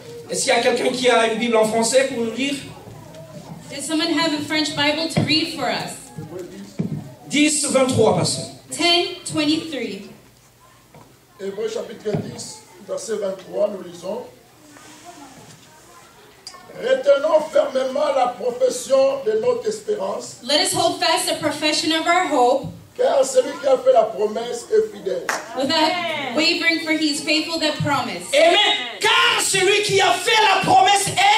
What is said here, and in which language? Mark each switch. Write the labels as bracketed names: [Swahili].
[French] Est-ce qu'il y a quelqu'un qui a une Bible en français pour nous lire? [English] Does someone have a French Bible to read for us? [French] 10, 23, pasteur. 10, 23. Hébreux chapitre 10, verset 23, nous lisons. Retenons fermement la profession de notre espérance, [English] Let us hold fast the profession of our hope [French] car celui qui a fait la promesse est fidèle. [English] without wavering, for he is faithful that promised. Amen. [French] Car celui qui a fait la promesse est...